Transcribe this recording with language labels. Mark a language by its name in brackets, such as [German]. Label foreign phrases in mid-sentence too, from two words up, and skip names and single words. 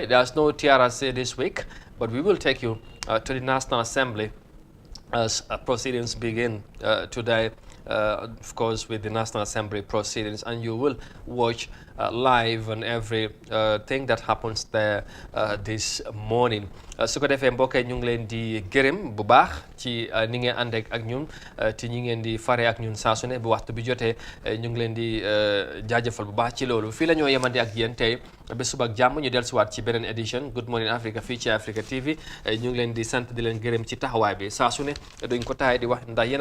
[English] There's no TRC this week, but we will take you to the National Assembly as proceedings begin today of course, with the National Assembly proceedings, and you will watch live on every thing that happens there this morning. [Wolof] su ko defee mbokk yi ñu ngi leen di gërëm bu baax ci ni ngeen ànd ak ñun te ñu ngeen di fare ak ñun saa su ne bu waxtu bi jotee ñu ngi leen di jaajëfal bu baax ci loolu fii la ñoo yemandi ak yéen tey ba suba ak jàmm ñu dellusiwaat ci beneen édition Good Morning Africa fii ci Africa TV ñu ngi leen di sant di leen gërëm ci taxawaay bi saa su ne duñ ko taay di wax ndax yéen a